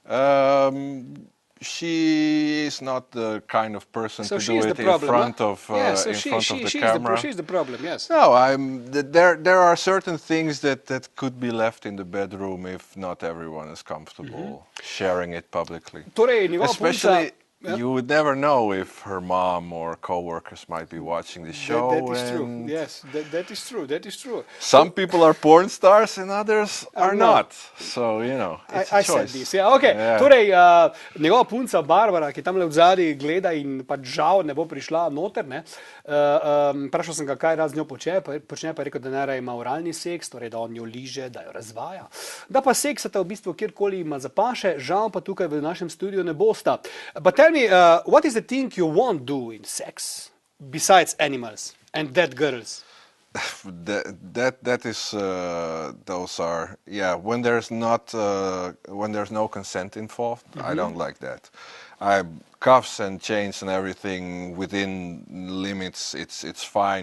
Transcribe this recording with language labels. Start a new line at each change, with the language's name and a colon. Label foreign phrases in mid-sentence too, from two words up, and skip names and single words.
English: she is not the kind of person So to she do is it the problem, in front of so in front of the she's camera. she's the problem. Yes. No, there are certain things that could be left in the bedroom if not everyone is comfortable sharing it publicly.
Slovenian: Torej, njegova
English: Especially,
Slovenian: punca, yeah.
English: you would never know if her mom or co-workers might be watching the show. That is true. and Yes, that is true. That is true. Some people are porn stars and others are not. So, you know, it's a I said choice. this. Yeah, okay. Yeah.
Slovenian: Torej, njegova punca Barbara, ki tam le v zadnji gleda in pač žal ne bo prišla noter, ne. Vprašal sem ga, kaj rad z njo počne, pa je rekel, da najraje ima oralni seks, torej da on jo liže, da jo razvaja. Da pa seksata v bistvu kjerkoli ima zapaše, žal pa tukaj v našem studiu ne bosta.
English: But tell me, what is the thing you won't do in sex besides animals and dead girls? That is those are when there's no consent involved. I don't like that. Cuffs and chains and everything within limits, it's fine.